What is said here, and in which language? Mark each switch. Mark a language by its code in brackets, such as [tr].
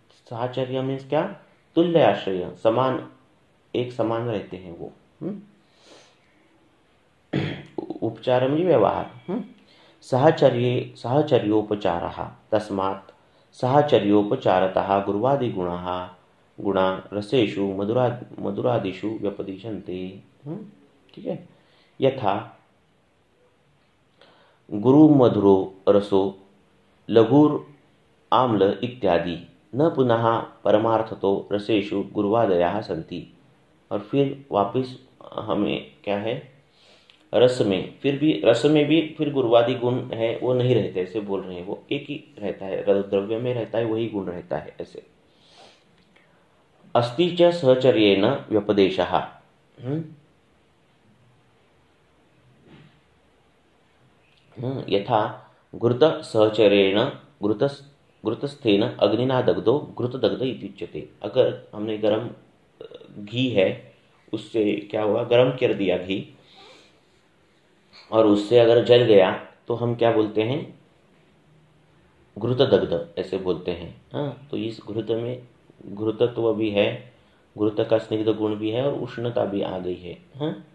[hi] साहचर्य मीन्स क्या? तुल्य आश्रय, समान, एक समान रहते हैं वो। [mr] उपचार म्हणजे व्यवहार। [sa] साहचर्योपचारः तस्मात् साहचर्योपचारतः गुर्वादिगुणाः गुणा रसेषु मधुरादिषु व्यपदिशन्ते। [hi] ठीक है। [sa] यथा गुरुमधुरो रसो लघुर आम्ल इत्यादि न पुनः परमार्थतो रसेषु गुर्वादयाः सन्ति। [hi] और फिर वापिस हमें क्या है, रस में, फिर भी रस में भी फिर गुरुवादी गुण है वो नहीं रहते, ऐसे बोल रहे हैं। वो एक ही रहता है, द्रव्य में रहता है वही गुण रहता है ऐसे। [sa] अस्ति च सहचर्येण व्यपदेशः। यथा घृत सहचर्येण घृतस्थेन अग्निना दग्धो घृतदग्ध इति उच्यते। [hi] अगर हमने गरम घी है, उससे क्या हुआ, गरम कर दिया घी, और उससे अगर जल गया तो हम क्या बोलते हैं? घृतदग्ध ऐसे बोलते हैं। तो इस घृत में घृतत्व भी है, घृत का स्निग्ध गुण भी है और उष्णता भी आ गई है।